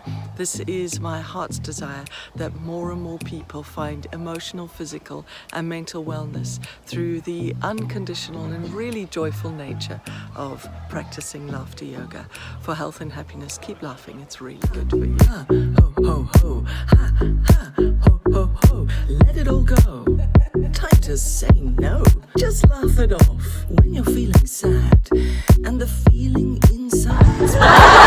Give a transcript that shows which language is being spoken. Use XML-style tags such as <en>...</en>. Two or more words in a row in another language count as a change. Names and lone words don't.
<en>This is my heart's desire, that more and more people find emotional, physical and mental wellness through the unconditional and really joyful nature of practicing laughter yoga. For health and happiness, keep laughing, it's really good for you. Ha, ho, ho, ho, ha, ha, ho, ho, ho, let it all go. Time to say no. Just laugh it off when you're feeling sad and the feeling inside.</en>